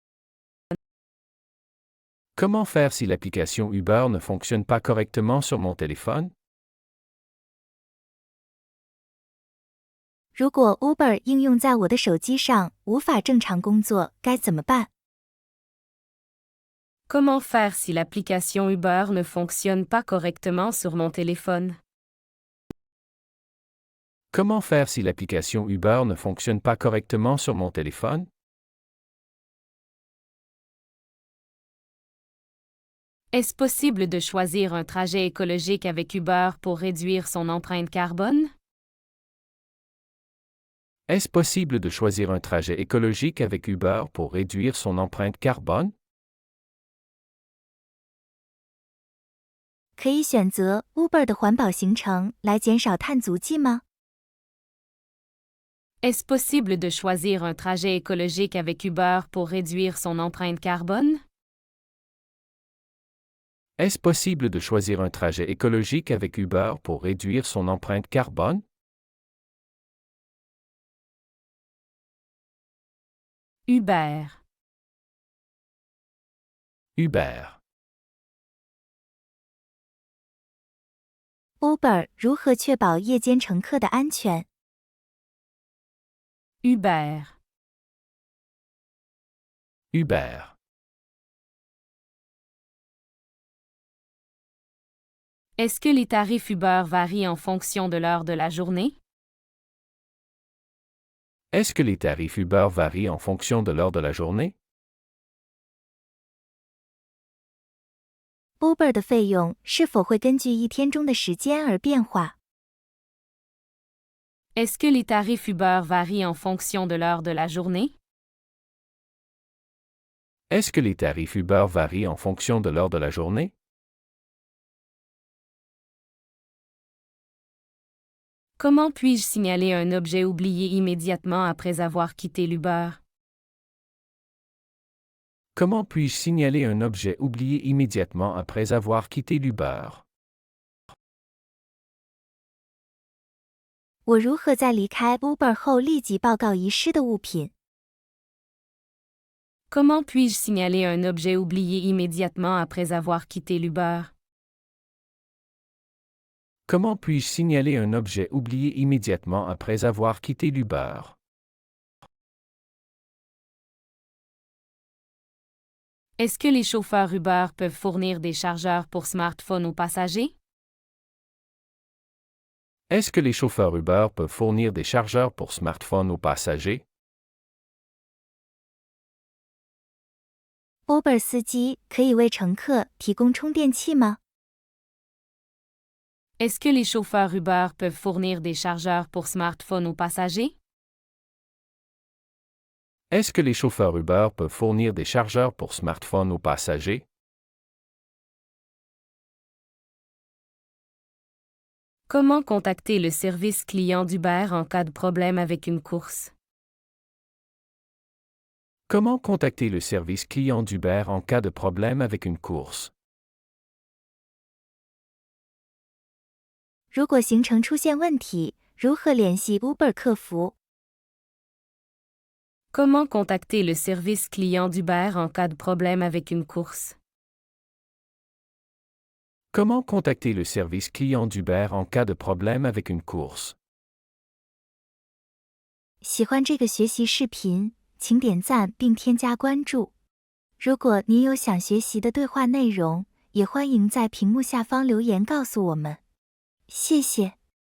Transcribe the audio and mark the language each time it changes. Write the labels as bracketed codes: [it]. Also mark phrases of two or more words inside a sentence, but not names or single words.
[fr] Comment faire si l'application Uber ne fonctionne pas correctement sur mon téléphone? [zh] 如果 Uber 应用在我的手机上无法正常工作，该怎么办？ [fr] Comment faire si l'application Uber ne fonctionne pas correctement sur mon téléphone? Comment faire si l'application Uber ne fonctionne pas correctement sur mon téléphone? Est-ce possible de choisir un trajet écologique avec Uber pour réduire son empreinte carbone? Est-ce possible de choisir un trajet écologique avec Uber pour réduire son empreinte carbone? [zh] 可以选择 Uber 的环保行程来减少碳足迹吗？ [fr] Est-ce possible de choisir un trajet écologique avec Uber pour réduire son empreinte carbone? Est-ce possible de choisir un trajet écologique avec Uber pour réduire son empreinte carbone? Uber. Uber. [zh] Uber 如何确保夜间乘客的安全？ [fr] Uber. Uber. Est-ce que les tarifs Uber varient en fonction de l'heure de la journée? Est-ce que les tarifs Uber varient en fonction de l'heure de la journée? [zh] Uber 的费用是否会根据一天中的时间而变化？ [fr] Est-ce que les tarifs Uber varient en fonction de l'heure de la journée? Est-ce que les tarifs Uber varient en fonction de l'heure de la journée? Comment puis-je signaler un objet oublié immédiatement après avoir quitté l'Uber? Comment puis-je signaler un objet oublié immédiatement après avoir quitté l'Uber? [zh] 我如何在离开 Uber 后立即报告遗失的物品？ [fr] Comment puis-je signaler un objet oublié immédiatement après avoir quitté l'Uber? Comment puis-je signaler un objet oublié immédiatement après avoir quitté l'Uber? Est-ce que les chauffeurs Uber peuvent fournir des chargeurs pour smartphones aux passagers? Est-ce que les chauffeurs Uber peuvent fournir des chargeurs pour smartphones aux passagers? [zh] Uber 司机可以为乘客提供充电器吗？ [fr] Est-ce que les chauffeurs Uber peuvent fournir des chargeurs pour smartphones aux passagers? Est-ce que les chauffeurs Uber peuvent fournir des chargeurs pour smartphones aux passagers? Comment contacter le service client d'Uber en cas de problème avec une course? Comment contacter le service client d'Uber en cas de problème avec une course? [zh] 如果行程出现问题，如何联系 Uber 客服？ [fr] Comment contacter le service client d'Uber en cas de problème avec une course? Comment contacter le service client d'Uber en cas de problème avec une course? [zh] 喜欢这个学习视频，请点赞并添加关注。如果您有想学习的对话内容，也欢迎在屏幕下方留言告诉我们。谢谢。